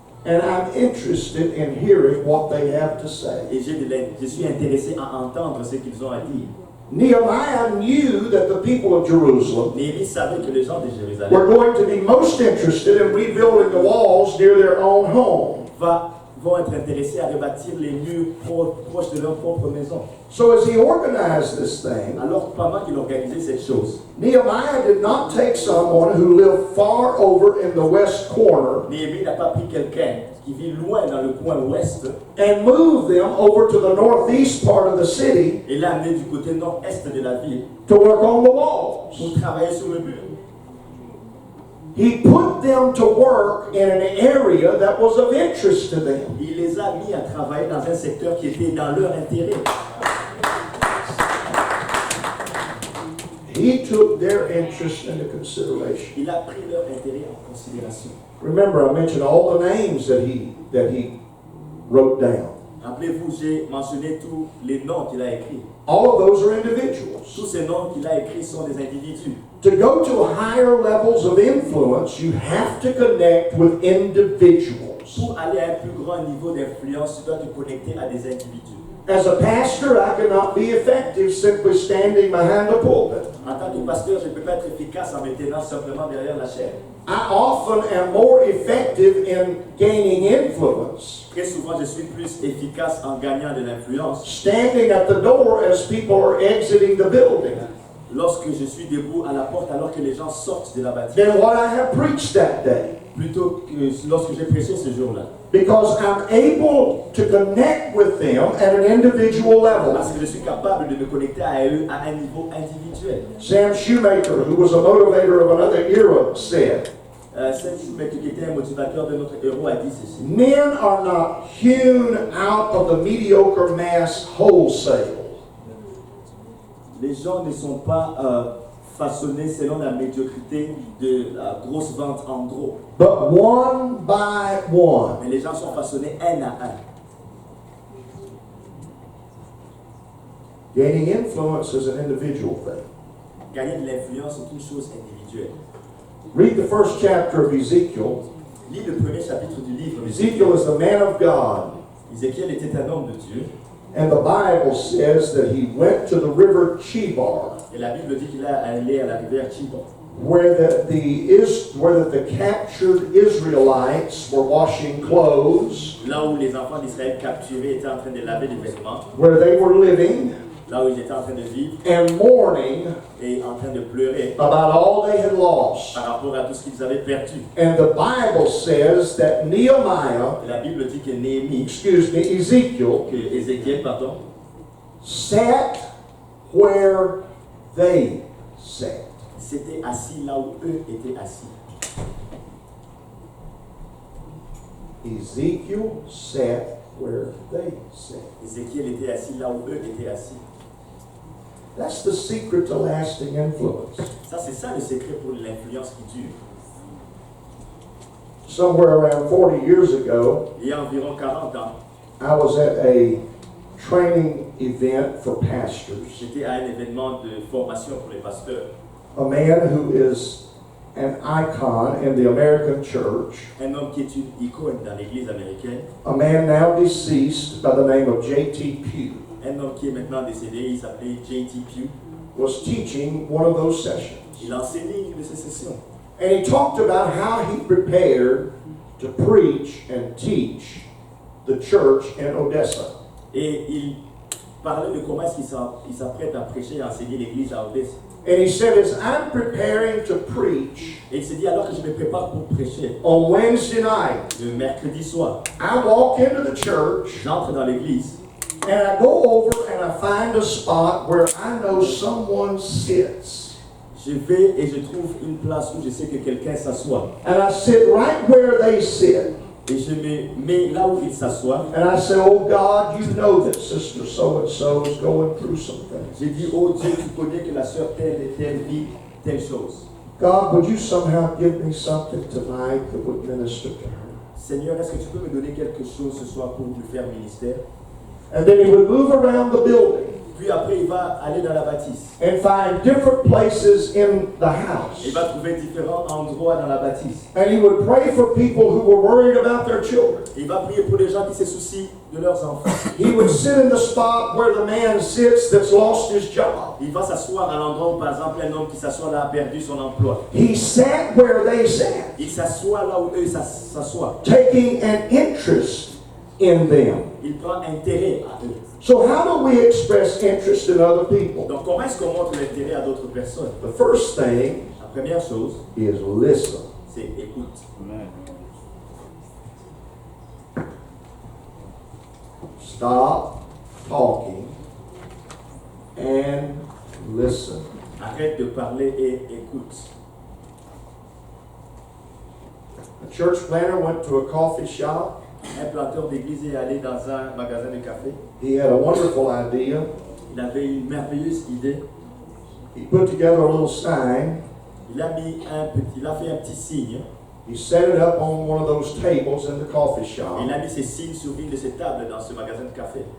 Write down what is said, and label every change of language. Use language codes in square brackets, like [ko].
[en] And I'm interested in hearing what they have to say. [fr] Et je suis intéressé à entendre ce qu'ils ont à dire. [en] Nehemiah knew that the people of Jerusalem [fr] Néhémie savait que les gens de Jérusalem [en] were going to be most interested in rebuilding the walls near their own home. [fr] vont être intéressés à rebâtir les murs proches de leur propre maison. [en] So as he organized this thing, [fr] Alors, pendant qu'il organisait cette chose, [en] Nehemiah did not take someone who lived far over in the west corner [fr] Néhémie n'a pas pris quelqu'un qui vit loin dans le coin ouest [en] and move them over to the northeast part of the city [fr] et l'a amené du côté nord-est de la ville [en] to work on the walls. [fr] pour travailler sur le mur. [en] He put them to work in an area that was of interest to them. [fr] Il les a mis à travailler dans un secteur qui était dans leur intérêt. [en] He took their interest into consideration. [fr] Il a pris leur intérêt en considération. [en] Remember, I mentioned all the names that he wrote down. [fr] Rappelez-vous, j'ai mentionné tous les noms qu'il a écrits. [en] All of those are individuals. [fr] Tous ces noms qu'il a écrits sont des individus. [en] To go to higher levels of influence, you have to connect with individuals. [fr] Pour aller à un plus grand niveau d'influence, tu dois te connecter à des individus. [en] As a pastor, I cannot be effective simply standing behind the pulpit. [fr] En tant que pasteur, je ne peux pas être efficace en me tenant simplement derrière la chaire. [en] I often am more effective in gaining influence [fr] Très souvent, je suis plus efficace en gagnant de l'influence [en] standing at the door as people are exiting the building [fr] lorsque je suis debout à la porte alors que les gens sortent de la bâtisse, [en] than what I have preached that day. [fr] plutôt que lorsque j'ai prêché ce jour-là. [en] Because I'm able to connect with them at an individual level. [fr] Parce que je suis capable de me connecter à eux à un niveau individuel. [en] Sam Shoemaker, who was a motivator of another era, said, [fr] Saint-Esprit, qui était un motivateur de notre héros, a dit ceci. [en] men are not hewn out of the mediocre mass wholesale. [fr] Les gens ne sont pas façonnés selon la médiocrité de la grosse vente en gros. [en] But one by one. [fr] Mais les gens sont façonnés un à un. [en] Gaining influence is an individual thing. [fr] Gagner de l'influence est une chose individuelle. [en] Read the first chapter of Ezekiel. [fr] Lis le premier chapitre du livre. [en] Ezekiel is the man of God. [fr] Ézéchiel était un homme de Dieu. [en] And the Bible says that he went to the river Chebar, [fr] Et la Bible dit qu'il est allé à la rivière Chibon, [en] where the captured Israelites were washing clothes, [fr] là où les enfants d'Israël capturés étaient en train de laver des vêtements, [en] where they were living [fr] là où ils étaient en train de vivre [en] and mourning [fr] et en train de pleurer [en] about all they had lost. [fr] par rapport à tout ce qu'ils avaient perdu. [en] And the Bible says that Nehemiah, [fr] Et la Bible dit que Néhémie, [en] Ezekiel, [fr] que Ézéchiel, pardon, [en] sat where they sat. [fr] s'était assis là où eux étaient assis. [en] Ezekiel sat where they sat. [fr] Ézéchiel était assis là où eux étaient assis. [en] That's the secret to lasting influence. [fr] Ça, c'est ça le secret pour l'influence qui dure. [en] Somewhere around 40 years ago, [fr] il y a environ 40 ans, [en] I was at a training event for pastors. [fr] j'étais à un événement de formation pour les pasteurs. [en] A man who is an icon in the American church, [fr] Un homme qui est une icône dans l'église américaine, [en] a man now deceased by the name of J.T. Pugh, [fr] un homme qui est maintenant décédé, il s'appelait J.T. Pugh. [en] was teaching one of those sessions. [fr] Il a enseigné une de ces sessions. [en] And he talked about how he prepared to preach and teach the church in Odessa. [fr] Et il parlait de comment est-ce qu'il s'apprête à prêcher et à enseigner l'église à Odessa. [en] And he said, as I'm preparing to preach [fr] Et il s'est dit, alors que je me prépare pour prêcher, [en] on Wednesday night, [fr] le mercredi soir, [en] I walk into the church [fr] j'entre dans l'église [en] and I go over and I find a spot where I know someone sits. [fr] je vais et je trouve une place où je sais que quelqu'un s'assoit. [en] And I sit right where they sit. [fr] Et je me mets là où il s'assoit. [en] And I say, oh God, you know that sister so-and-so is going through some things. [fr] J'ai dit, oh Dieu, tu connais que la sœur telle et telle vit telle chose. [en] God, would you somehow give me something tonight that would minister to her? [fr] Seigneur, est-ce que tu peux me donner quelque chose ce soir pour lui faire ministère? [en] And then he would move around the building [fr] Puis après, il va aller dans la bâtisse. [en] and find different places in the house. [fr] Il va trouver différents endroits dans la bâtisse. [en] And he would pray for people who were worried about their children. [fr] Il va prier pour les gens qui se soucient de leurs enfants. [en] He would sit in the spot where the man sits that's lost his job. [fr] Il va s'asseoir à l'endroit où, par exemple, un homme qui s'assoit là a perdu son emploi. [en] He sat where they sat, [fr] Il s'assoit là où eux s'assoient. [en] taking an interest in them. [fr] Il prend intérêt à eux. [en] So how do we express interest in other people? [fr] Donc, comment est-ce qu'on montre l'intérêt à d'autres personnes? [en] The first thing [fr] La première chose, [en] is listen. [fr] c'est écoute. [en] Stop talking and listen. [fr] Arrête de parler et écoute. [en] A church planter went to a coffee shop. [fr] Un planteur d'église est allé dans un magasin de café. [en] He had a wonderful idea. [fr] Il avait une merveilleuse idée. [en] He put together a little sign. [fr] Il a fait un petit signe. [en] He set it up on one of those tables in the coffee [fr] Il [en] shop. [fr] a mis ses signes sur une de ses tables dans ce magasin de café.